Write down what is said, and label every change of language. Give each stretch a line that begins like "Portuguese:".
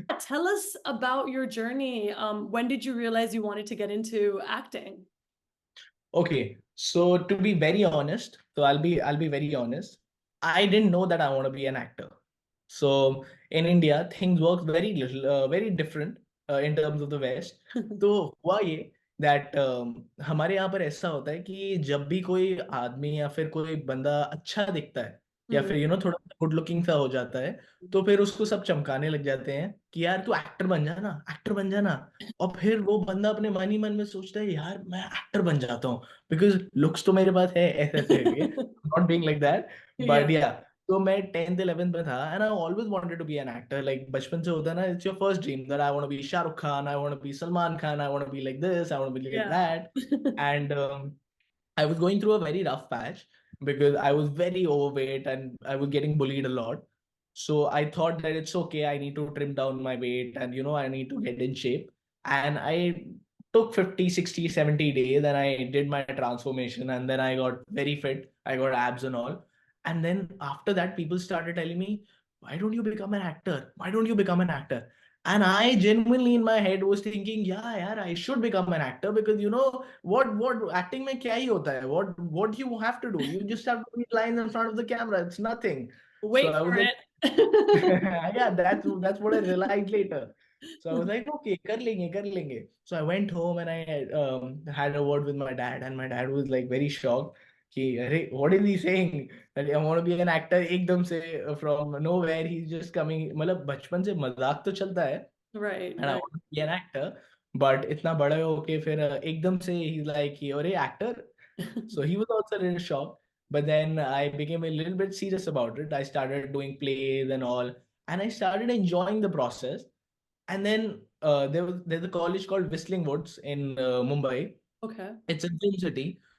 English: Tell us about your journey. When did you realize you wanted to get into acting? Okay, so to be very honest, I'll be very honest. I didn't know that I want to be an actor. So in India, things work very little, very different in terms of the West.
Hindi: तो हुआ ये that हमारे यहाँ पर ऐसा होता है कि जब भी कोई आदमी या फिर कोई बंदा अच्छा दिखता है या फिर थोड़ा गुड लुकिंग सा हो जाता है तो फिर उसको सब चमकाने लग जाते हैं कि यार तू एक्टर बन जा ना, एक्टर बन जा ना। और फिर वो बंदा अपने मन ही मन में सोचता है यार मैं एक्टर बन जाता हूँ बिकॉज लुक्स तो मेरे पास है ऐसे ऐसे करके
English: Not being like that Yeah. But
Hindi: या तो मैं 10th 11th में था
English: and I always wanted to be an actor like
Hindi: बचपन से होता है ना
English: It's your first dream that I want to be Shahrukh Khan I want to be Salman Khan I want to be like this I want to be like Yeah. That and I was going through a very rough patch because I was very overweight and I was getting bullied a lot. So I thought that it's okay. I need to trim down my weight and, I need to get in shape. And I took 50, 60, 70 days and I did my transformation and then I got very fit. I got abs and all. And then after that, people started telling me, why don't you become an actor? Why don't you become an actor? And I genuinely in my head was thinking, yeah, I should become an actor because what acting
Hindi: में क्या ही होता है?
English: What you have to do? You just have to read lines in front of the camera. It's nothing. So Wait I was for like, it. yeah, that's what I realized later. So I was like, okay,
Hindi: कर लेंगे.
English: So I went home and I had a word with my dad, and my dad was like very shocked.
Hindi: कि अरे
English: what is he saying? That I want to be an actor
Hindi: एकदम से
English: from nowhere he's just coming.
Hindi: मतलब बचपन से मजाक तो चलता है
English: Right, and I right. want to be an actor.
Hindi: But इतना बड़ा होके फिर एकदम से
English: he's like
Hindi: कि अरे actor.
English: So he was also a little shocked. But then I became a little bit serious about it. I started doing plays and all, and I started enjoying the process. And then there's a college called Whistling Woods in Mumbai. Okay. It's a film city.